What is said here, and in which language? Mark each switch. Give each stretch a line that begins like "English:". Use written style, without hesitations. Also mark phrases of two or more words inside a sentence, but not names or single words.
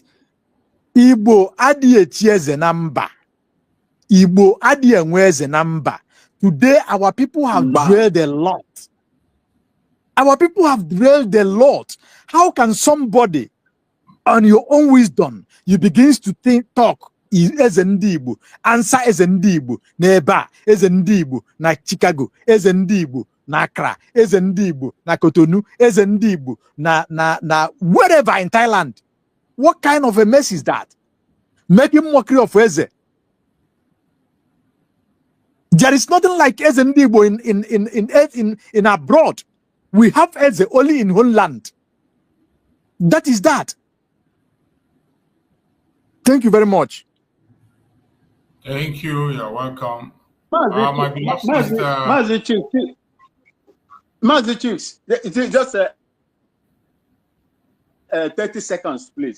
English: Igbo adie the number. Igbo adie where's the number. Today, our people have drilled a lot. Our people have drilled a lot. How can somebody, on your own wisdom, you begin to talk
Igbo: eze ndị Igbo, ansa eze ndị Igbo n'ebe a, eze ndị Igbo na Chicago, eze ndị Igbo na Accra, eze ndị Igbo na Cotonou, eze ndị Igbo na
English: wherever in Thailand. What kind of a mess is that? Making mockery of eze. There is nothing like
Igbo: eze ndị Igbo
English: in abroad. We have eze only in homeland. That is that. Thank you very much. Thank you. You're welcome. Mazi Chiefs, just 30 seconds, please.